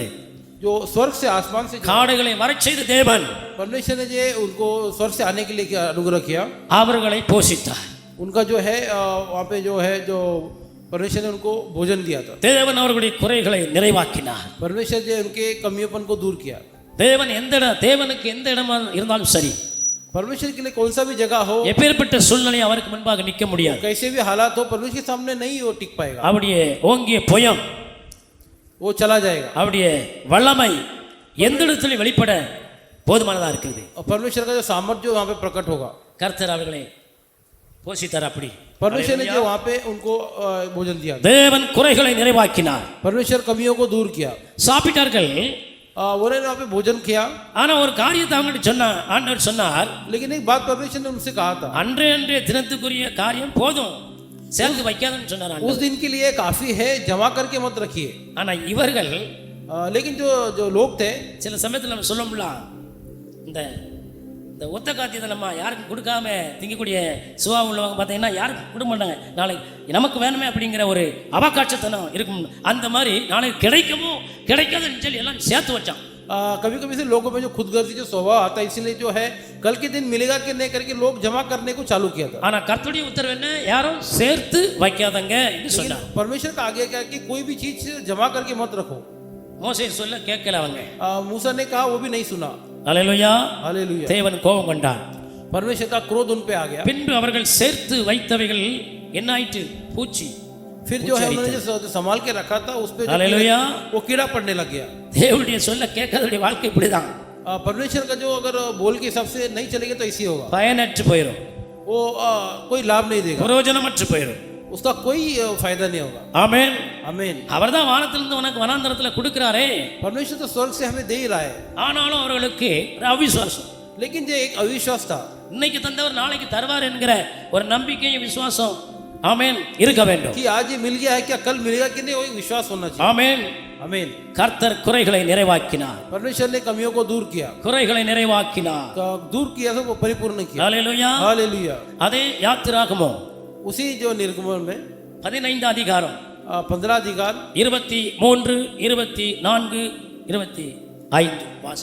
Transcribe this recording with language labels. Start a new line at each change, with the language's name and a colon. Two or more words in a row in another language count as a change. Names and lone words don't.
Hindi: जो स्वर्ग से आसमान से
Tamil: காடைகளை வரச் செய்த தேவன்
Hindi: परमेश्वर ने जो उनको स्वर्ग से आने के लिए क्या अनुग्रह किया,
Tamil: அவர்களை போஷித்தார்.
Hindi: उनका जो है वहाँ पे जो है जो परमेश्वर ने उनको भोजन दिया था.
Tamil: தேவன் அவர்களுடைய குறைகளை நிறைவாக்கினார்.
Hindi: परमेश्वर जो उनके कमियोंपन को दूर किया.
Tamil: தேவனுக்கு எந்த இடமா இருந்தாலும் சரி,
Hindi: परमेश्वर के लिए कौन सा भी जगह हो,
Tamil: எப்பேற்பட்ட சூழ்நிலை அவருக்கு முன்பாக நிற்க முடியாது.
Hindi: कैसे भी हालात हो, परमेश्वर के सामने नहीं वो टिक पाएगा.
Tamil: அவருடைய ஓங்கிய புயம்,
Hindi: वो चला जाएगा.
Tamil: அவருடைய வல்லமை எந்த இடத்துல வெளிப்பட போதுமானதா இருக்குது.
Hindi: और परमेश्वर का जो सामर्थ्य वहाँ पे प्रकट होगा.
Tamil: கர்த்தர் அவர்களை போஷித்தார். அப்படி
Hindi: परमेश्वर ने जो वहाँ पे उनको भोजन दिया,
Tamil: தேவன் குறைகளை நிறைவாக்கினார்.
Hindi: परमेश्वर कमियों को दूर किया.
Tamil: சாப்பிட்டார்கள்,
Hindi: उन्होंने वहाँ पे भोजन किया.
Tamil: ஆனா ஒரு காரியத்தை அவங்கள்ட்ட ஆண்டவர் சொன்னார்.
Hindi: लेकिन एक बात परमेश्वर ने उनसे कहा था,
Tamil: அன்றைய தினத்துக்குரிய காரியம் போதும், சேர்த்து வைக்காதன்னு சொன்னார்
Hindi: उस
Tamil: ஆண்டவர்.
Hindi: दिन के लिए काफी है, जमा करके मत रखिए.
Tamil: ஆனா இவர்கள்
Hindi: लेकिन जो लोग थे,
Tamil: சில சமயத்தில் நம்ம சொல்ல முடியலாம், இந்த இந்த ஒத்த காத்தியத்தை நம்ம யாருக்கும் கொடுக்காம திங்கக்கூடிய சுவா உள்ளவங்க பார்த்தீங்கன்னா யாருக்கும் கொடுக்க மாட்டாங்க. நாளைக்கு நமக்கு வேணுமே அப்படிங்கிற ஒரு அவகாட்சத்தனம் இருக்கும். அந்த மாதிரி நாளைக்கு கிடைக்கவோ கிடைக்காதுன்னு சொல்லி எல்லாம் சேர்த்து வச்சான்.
Hindi: कभी कभी से लोगों में जो खुदगर्जी जो स्वभाव आता है, इसीलिए जो है कल के दिन मिलेगा कि नहीं करके लोग जमा करने को चालू किया था.
Tamil: ஆனா கர்த்தருடைய உத்தரவு என்ன? யாரும் சேர்த்து வைக்காதங்க என்று சொன்னார்.
Hindi: परमेश्वर का आगे क्या कि कोई भी चीज जमा करके मत रखो.
Tamil: மோசே சொல்ல கேட்கல அவங்க.
Hindi: मूसा ने कहा, वो भी नहीं सुना.
Tamil: ஹல்லேலூயா.
Hindi: हालेलुया.
Tamil: தேவன் கோபம் கொண்டார்.
Hindi: परमेश्वर का क्रोध उन पे आ गया.
Tamil: பின்பு அவர்கள் சேர்த்து வைத்தவைகள் என்ன ஆயிற்று? பூச்சி.
Hindi: फिर जो है उन्होंने जो संभाल के रखा था उस पे हालेलुया. वो कीड़ा पड़ने लग गया.
Tamil: தேவனுடைய சொல்ல கேட்காதவருடைய வாழ்க்கை இப்படிதான்.
Hindi: परमेश्वर का जो अगर बोल के हिसाब से नहीं चलेगा तो ऐसी होगा.
Tamil: பயனற்று போயிடும்,
Hindi: वो कोई लाभ नहीं देगा,
Tamil: பிரயோஜனமற்று போயிடும்.
Hindi: उसका कोई फायदा नहीं होगा.
Tamil: ஆமென்.
Hindi: आमीन.
Tamil: அவர்தான் வானத்திலிருந்து உனக்கு வனாந்தரத்துல கொடுக்கிறாரே.
Hindi: परमेश्वर तो स्वर्ग से हमें दे ही रहा है.
Tamil: ஆனாலும் அவர்களுக்கு ஒரு அவிசுவாசம்.
Hindi: लेकिन जो एक अविश्वास था,
Tamil: இன்னைக்கு தந்தவர் நாளைக்கு தருவார் என்கிற ஒரு நம்பிக்கையும் விசுவாசம் ஆமென் இருக்க வேண்டும்.
Hindi: कि आज ये मिल गया है, क्या कल मिलेगा कि नहीं, वो एक विश्वास होना चाहिए.
Tamil: ஆமென்.
Hindi: आमीन.
Tamil: கர்த்தர் குறைகளை நிறைவாக்கினார்.
Hindi: परमेश्वर ने कमियों को दूर किया,
Tamil: குறைகளை நிறைவாக்கினார்.
Hindi: दूर किया तो वो परिपूर्ण किया.
Tamil: ஹல்லேலூயா.
Hindi: हालेलुया.
Tamil: அதே யாத்திராகமம்
Hindi: उसी जो निर्गमन में
Tamil: 15 அதிகாரம்
Hindi: 15 अधिकार
Tamil: 23, 24, 25 வாசி.